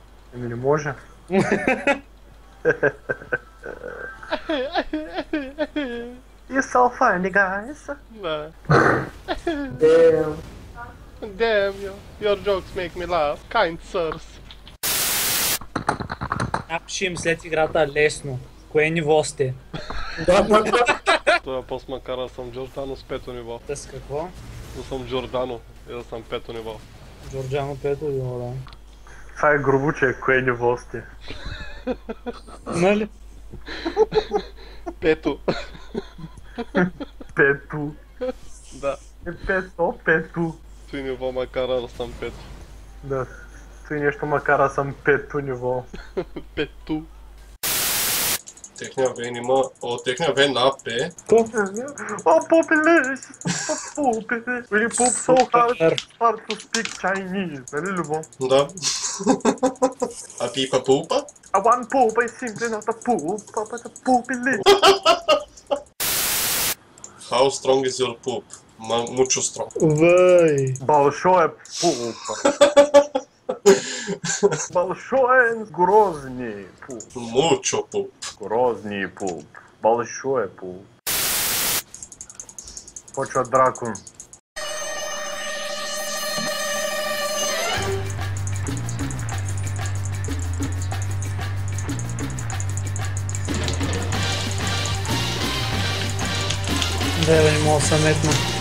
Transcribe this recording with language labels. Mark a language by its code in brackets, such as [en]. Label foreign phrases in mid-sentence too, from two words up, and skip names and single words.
[bg] Еми не може. [en] You so funny, guys. [bg] Да. [en] Damn. Damn, your jokes make me laugh. Kind sirs. [bg] Напиши им след играта лесно. Кое ниво сте? Това пост макара съм Джордано с 5-то ниво. Те с какво? Да съм Джордано и да съм 5-то ниво. Джорджано Пето ниво, да. Това е грубо, че кое ниво сте. Нали? Пето. Пето. Да. Пето. Той ниво макара да съм 5. Да. Той нещо макар аз съм пето ниво. Пето. Техния вен има... техния вен на АП. О, попеле! Попеле! [en] When you poop so hard, start to speak Chinese. [bg] Нали, Любо? Да. А пипа пупа? [en] I want poop, I simply not a poop, but a poopy lip. How strong is your poop? Mucho strong. [bg] Вай! [ru] Большой пуп. Большой грозный пуп. [en] Mucho poop. [ru] Грозный пуп. Большой пуп. Почва дракон. [bg] Да, не мога да се метна.